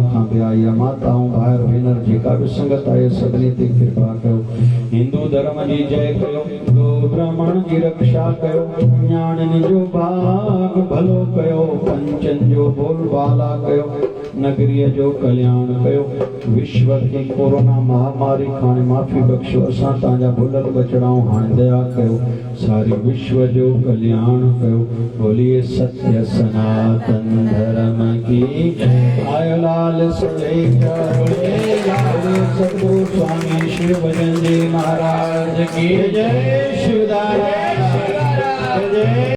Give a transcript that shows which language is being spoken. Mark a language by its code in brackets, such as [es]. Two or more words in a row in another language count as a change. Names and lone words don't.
[sd] खां बि आई आहे माताऊं भाइर भेनर जेका भी संगत आहे सभिनी ते कृपा कयो हिंदू धर्म जी जय कयो गो ब्राह्मण जी रक्षा कयो न्याणनि जो भाग भलो कयो पंचन जो बोलबाला कयो नगरीअ जो कल्याण कयो विश्व खे कोरोना महामारी खां माफ़ी बख़्शो असां तव्हांजा भुलल बचड़ाऊं हाणे दया कयो सारी विश्व जो कल्याण कयो [hi] बोलिए सत्य सनातन धर्म की आयो लाल सतगुरु स्वामी शिव भजन जी महाराज की जय शिवदारा जय